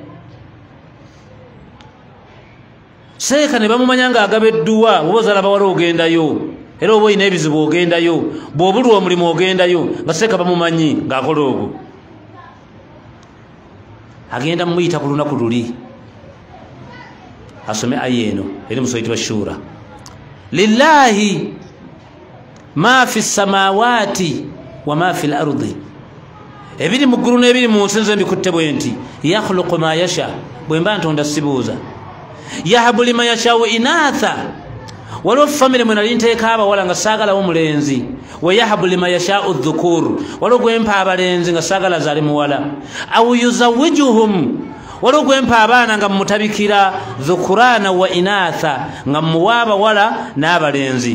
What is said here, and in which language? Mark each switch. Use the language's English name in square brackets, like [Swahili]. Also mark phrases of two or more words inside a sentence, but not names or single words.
[Ganda] Seeka ne bamumanya ng'agaba edduwa oba ozaala bawala ogendayo era oba oyina ebizibu ogendayo bw'obulwa omulimu ogendayo nga Seeka bamumanyi ng'akola ogwo. Agenda mumuyita ku lunaku luli asome aya eno eri mu Surati Shura. [Arabic] لله ما في السماوات وما في الأرض, [Ganda] ebiri mu ggulu n'ebiri mu nsi nze mbikutte bwe nti [Arabic] يخلق ما يشاء, [Ganda] bwe mba ntonda sibuuza. [Arabic] يهب لمن يشاء إناثا, [Ganda] waliwo famire mwe nali nteeka abawala nga saagalawo mulenzi. [Arabic] ويهب لمن يشاء الذكور, [Ganda] waliwo gwempa abalenzi nga saagala zaali muwala. [Arabic] أو يزوجهم, [Ganda] waliwo gwempa abaana nga mutabikira [Arabic] ذكرانا وإناثا, [Ganda] nga muwa abawala n'abalenzi.